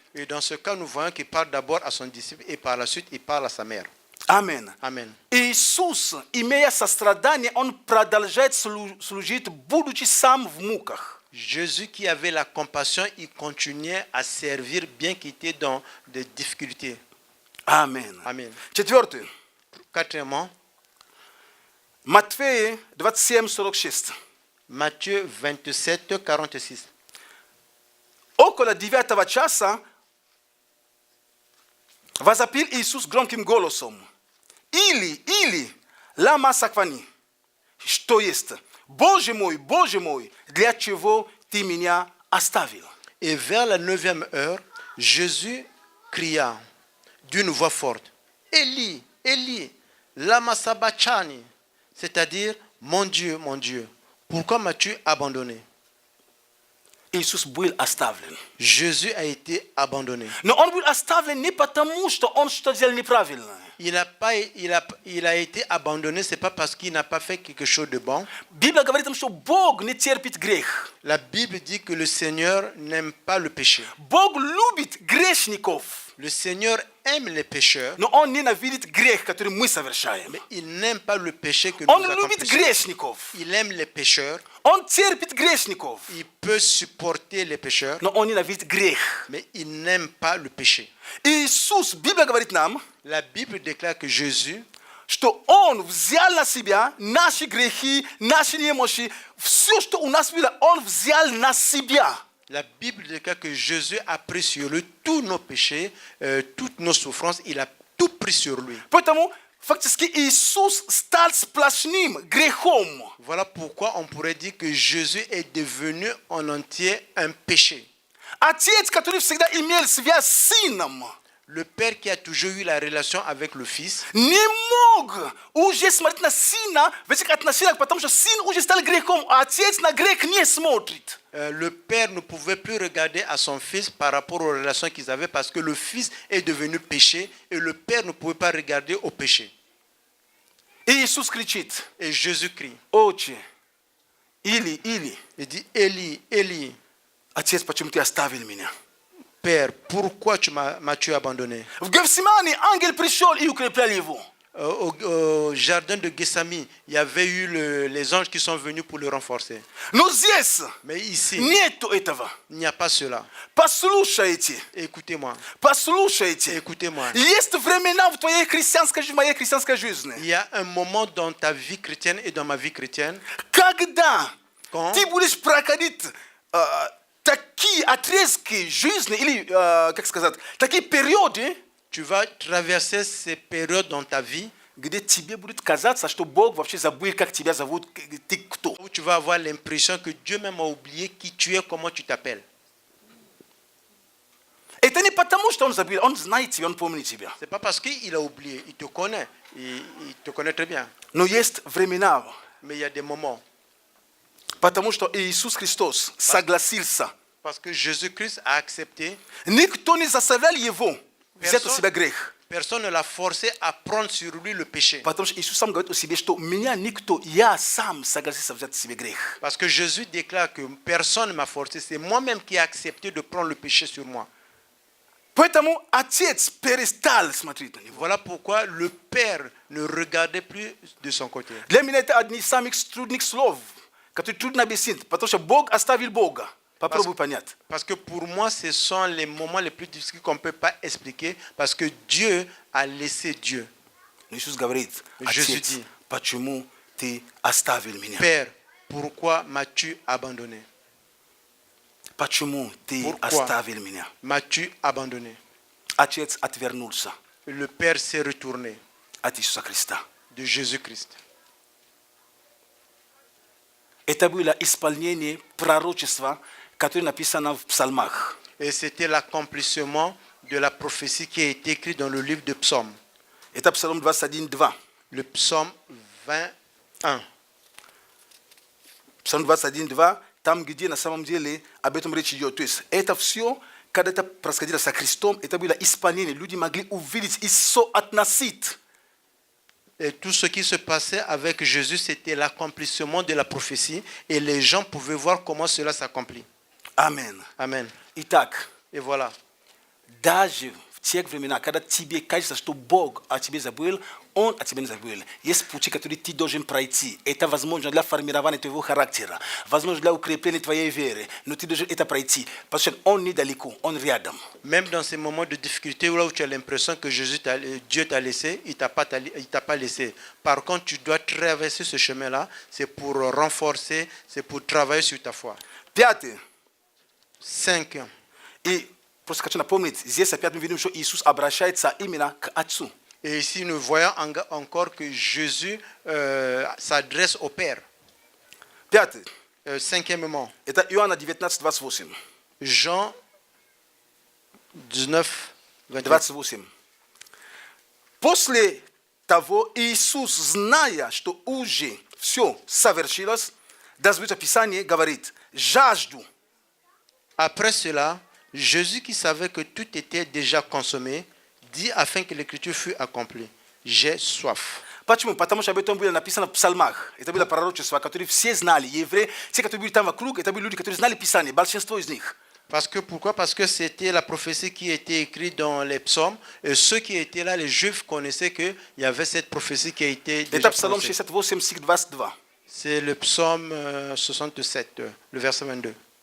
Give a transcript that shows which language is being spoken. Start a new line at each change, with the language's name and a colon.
French: Et dans ce cas, nous voyons qu'il parle d'abord à son disciple et par la suite, il parle à sa mère.
Russian: Амен.
French: Amen.
Russian: Иисус, имея сострадание, он продолжает служить, будучи сам в муках.
French: Jésus qui avait la compassion, il continuait à servir bien qu'il était dans des difficultés.
Russian: Амен.
French: Amen.
Russian: Четвертое.
French: Quatrièmement,
Russian: Матфея 27:46.
French: Matthieu 27, 46.
Russian: Около 9 часа возопил Иисус громким голосом. Или, лама саквани. Что есть? Боже мой, для чего ты меня оставил?
French: Et vers la 9e heure, Jésus cria d'une voix forte, Élie, Élie, lama sabachthani, c'est-à-dire, mon Dieu, pourquoi m'as-tu abandonné?
Russian: Иисус был оставлен.
French: Jésus a été abandonné.
Russian: Но он был оставлен не потому, что он что-то сделал неправильно.
French: Il a été abandonné, ce n'est pas parce qu'il n'a pas fait quelque chose de bon.
Russian: Библия говорит нам, что Бог не терпит грех.
French: La Bible dit que le Seigneur n'aime pas le péché.
Russian: Бог любит грешников.
French: Le Seigneur aime les pécheurs,
Russian: Но он ненавидит грех, который мы совершаем.
French: mais il n'aime pas le péché que nous
Russian: Он любит
French: accomplissons.
Russian: грешников.
French: Il aime les pécheurs,
Russian: Он терпит грешников.
French: il peut supporter les pécheurs,
Russian: Но он ненавидит грех.
French: mais il n'aime pas le péché.
Russian: Иисус, Библия говорит нам,
French: La Bible déclare que Jésus,
Russian: что Он взял на себя наши грехи, наши немощи. Все, что у нас было, Он взял на себя.
French: la Bible déclare que Jésus a pris sur lui tous nos péchés, toutes nos souffrances, il a tout pris sur lui.
Russian: Поэтому фактически Иисус стал сплошным грехом.
French: Voilà pourquoi on pourrait dire que Jésus est devenu en entier un péché.
Russian: Отец, который всегда имел связь с сыном,
French: Le Père qui a toujours eu la relation avec le Fils
Russian: не мог уже смотреть на сына в этих отношениях, потому что сын уже стал грехом, а отец на грех не смотрит.
French: le Père ne pouvait plus regarder à son Fils par rapport aux relations qu'ils avaient parce que le Fils est devenu péché et le Père ne pouvait pas regarder au péché.
Russian: И Иисус кричит:
French: Et Jésus crie.
Russian: Отче, или,
French: Il dit, Élie, Élie,
Russian: отец, почему ты оставил меня?
French: Père, pourquoi m'as-tu abandonné?
Russian: В Гефсимане ангел пришел и укреплял его.
French: Au jardin de Gethsémani, il y avait eu les anges qui sont venus pour le renforcer.
Russian: Но здесь
French: Mais ici,
Russian: нету этого.
French: il n'y a pas cela.
Russian: Послушайте,
French: Écoutez-moi,
Russian: послушайте.
French: écoutez-moi.
Russian: Есть времена в твоей христианской жизни, в моей христианской жизни,
French: Il y a un moment dans ta vie chrétienne et dans ma vie chrétienne,
Russian: когда
French: quand
Russian: ты будешь проходить такие отрезки жизни, или, как сказать, такие периоды,
French: tu vas traverser ces périodes dans ta vie
Russian: где тебе будет казаться, что Бог вообще забыл, как тебя зовут, ты кто.
French: où tu vas avoir l'impression que Dieu même a oublié qui tu es, comment tu t'appelles. Et tu n'es pas tamu, je t'en ai on znait, on pomni tibia. C'est pas parce qu'il a oublié, il te connaît. Il te connaît très bien.
Russian: No jest времена.
French: Mais il y a des moments.
Russian: Потому что Иисус Христос согласился.
French: Parce que Jésus-Christ a accepté.
Russian: Никто не заставлял его взять у себя грех.
French: Personne ne l'a forcé à prendre sur lui le péché.
Russian: Потому что Иисус сам говорит о себе, что меня никто, я сам согласился взять себе грех.
French: Parce que Jésus déclare que personne ne m'a forcé. C'est moi-même qui ai accepté de prendre le péché sur moi.
Russian: Поэтому отец перестал смотреть на него.
French: Voilà pourquoi le Père ne regardait plus de son côté.
Russian: Для меня это одни из самых трудных слов, которые трудно объяснить, потому что Бог оставил Бога. Попробуй понять.
French: Parce que pour moi, ce sont les moments les plus difficiles qu'on ne peut pas expliquer. Parce que Dieu a laissé Dieu.
Russian: Но Иисус говорит,
French: Jésus
Russian: отец,
French: dit,
Russian: почему ты оставил меня?
French: Père, pourquoi m'as-tu abandonné?
Russian: Почему ты
French: Pourquoi
Russian: оставил меня?
French: m'as-tu abandonné?
Russian: Отец отвернулся
French: Le Père s'est retourné
Russian: от Иисуса Христа.
French: de Jésus-Christ.
Russian: Это было исполнение пророчества, которое написано в псалмах.
French: Et c'était l'accomplissement de la prophétie qui a été écrite dans le livre de Psaume.
Russian: Это Псалом 21:2.
French: Le Psaume 21.
Russian: Псалом 21:2, там, где на самом деле об этом речь идет. То есть это все, когда это происходило со Христом, это было исполнение. Люди могли увидеть и соотносить.
French: Et tout ce qui se passait avec Jésus, c'était l'accomplissement de la prophétie. Et les gens pouvaient voir comment cela s'accomplit. Amen. Amen.
Russian: Итак,
French: Et voilà.
Russian: даже в тех времена, когда тебе кажется, что Бог о тебе забыл, Он о тебе не забыл. Есть пути, которые ты должен пройти. Это возможно для формирования твоего характера, возможно для укрепления твоей веры, но ты должен это пройти, потому что Он недалеко, Он рядом.
French: Même dans ces moments de difficulté où tu as l'impression que Dieu t'a laissé, il ne t'a pas laissé. Par contre, tu dois traverser ce chemin-là. C'est pour renforcer, c'est pour travailler sur ta foi.
Russian: Пятое.
French: 5.
Russian: И просто хочу напомнить, здесь опять мы видим, что Иисус обращается именно к Отцу.
French: Et ici, nous voyons encore que Jésus s'adresse au Père.
Russian: Пятое.
French: Cinquièmement,
Russian: Это Иоанна 19:28.
French: Jean 19, 28.
Russian: 28. После того Иисус, зная, что уже все совершилось, дозвучит Писание, говорит, жажду.
French: Après cela, Jésus, qui savait que tout était déjà consommé, dit afin que l'écriture fût accomplie, j'ai soif.
Russian: Почему? Потому что об этом было написано в псалмах. Это было пророчество, которое все знали. Евреи, те, которые были там вокруг, это были люди, которые знали Писание, большинство из них.
French: Pourquoi? Parce que c'était la prophétie qui était écrite dans les psaumes. Et ceux qui étaient là, les Juifs, connaissaient qu'il y avait cette prophétie qui a été déjà
Russian: Это Псалом
French: prononcée.
Russian: 68, стих 22.
French: C'est le psaume 67, le verset 22.